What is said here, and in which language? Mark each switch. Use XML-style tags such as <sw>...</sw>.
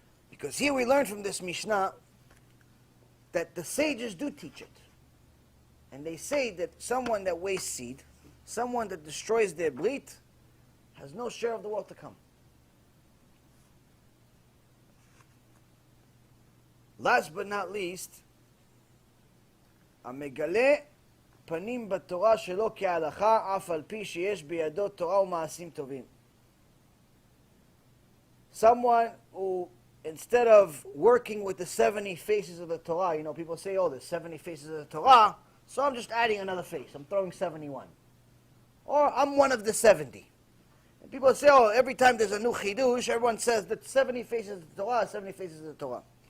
<en>Because here we learn from this Mishnah that the sages do teach it. And they say that someone that wastes seed, someone that destroys their brit, has no share of the world to come. Last but not least,</en> <he>המגלה פנים בתורה שלא כהלכה, אף על פי שיש בידו תורה ומעשים טובים.</he> <en>Someone who, instead of working with the 70 faces of the Torah, you know, people say, oh, there's 70 faces of the Torah, so I'm just adding another face. I'm throwing 71. Or I'm one of the 70. And people say, oh, every time there's a new chidush, everyone says that 70 faces of the Torah, 70 faces of the Torah.</en>